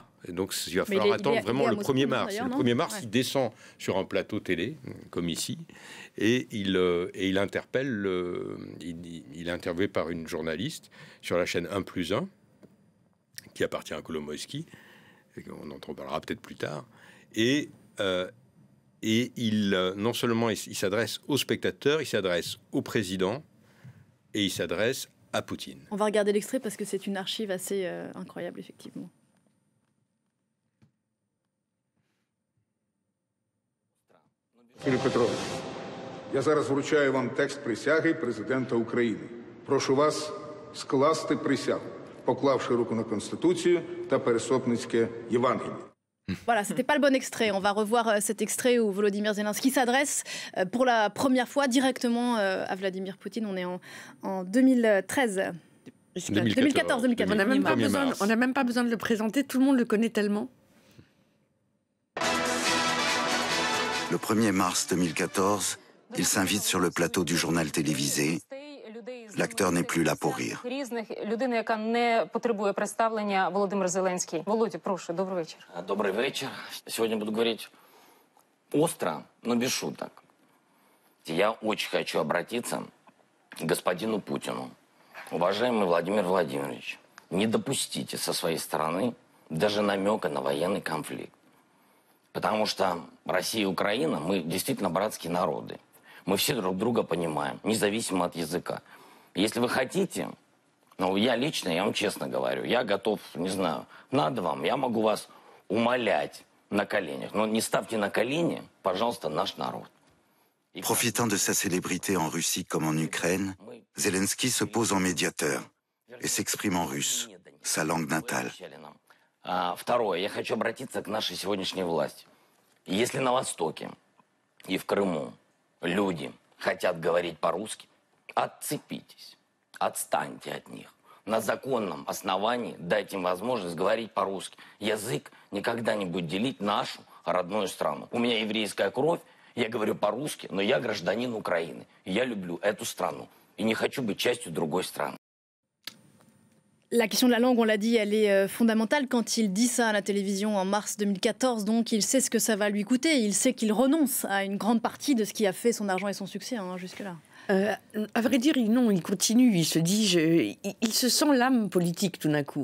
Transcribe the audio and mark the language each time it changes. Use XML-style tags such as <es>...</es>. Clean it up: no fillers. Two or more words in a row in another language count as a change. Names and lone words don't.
<fr>Et donc, il va falloir attendre vraiment le 1er mars. Le 1er mars, il descend sur un plateau télé, comme ici, et il interpelle, il est interviewé par une journaliste sur la chaîne 1+1, qui appartient à Kolomoïski, on en parlera peut-être plus tard, et non seulement il s'adresse aux spectateurs, il s'adresse au président, et il s'adresse à Poutine. On va regarder l'extrait parce que c'est une archive assez incroyable, effectivement.</fr> <uk>Юрій Петрович, я зараз вручаю вам текст присяги президента України. Прошу вас скласти присягу, поклавши руку на Конституцію та Пересопницьке Євангеліє.</uk> <fr>Voilà, c'était pas le bon extrait. On va revoir cet extrait où Volodymyr Zelensky s'adresse pour la première fois directement à Vladimir Poutine. On est en 2013. 2014. On n'a même pas besoin de le présenter, tout le monde le connaît tellement. Le 1er mars 2014, il s'invite sur le plateau du journal télévisé. L'acteur n'est plus là pour rire.</fr> <uk>Людина, яка не потребує представлення, Володимир Зеленський. Володя, прошу,</uk> <ru>добрый вечер. Добрый вечер. Сегодня буду говорить остро, но без шуток. Я очень хочу обратиться к господину Путину. Уважаемый Владимир Владимирович, не допустите со своей стороны даже намека на военный конфликт. Потому что Россия и Украина, мы действительно братские народы. Мы все друг друга понимаем, независимо от языка. Если вы хотите, ну, я лично, я вам честно говорю, я готов, не знаю, надо вам, я могу вас умолять на коленях. Но не ставьте на колени, пожалуйста, наш народ.</ru> <fr>Profitant de sa célébrité en Russie comme en Ukraine, Zelensky se pose en médiateur et s'exprime en russe, sa langue natale.</fr> <ru>Второе, я хочу обратиться к нашей сегодняшней власти. Если на Востоке и в Крыму люди хотят говорить по-русски, отцепитесь, отстаньте от них. На законном основании дайте им возможность говорить по-русски. Язык никогда не будет делить нашу родную страну. У меня еврейская кровь, я говорю по-русски, но я гражданин Украины. И я люблю эту страну. И не хочу быть частью другой страны.</ru> <fr>La question de la langue, on l'a dit, elle est fondamentale. Quand il dit ça à la télévision en mars 2014, donc il sait ce que ça va lui coûter. Il sait qu'il renonce à une grande partie de ce qui a fait son argent et son succès jusque-là. À vrai dire, non, il continue. Il se dit, il se sent l'âme politique tout d'un coup.</fr>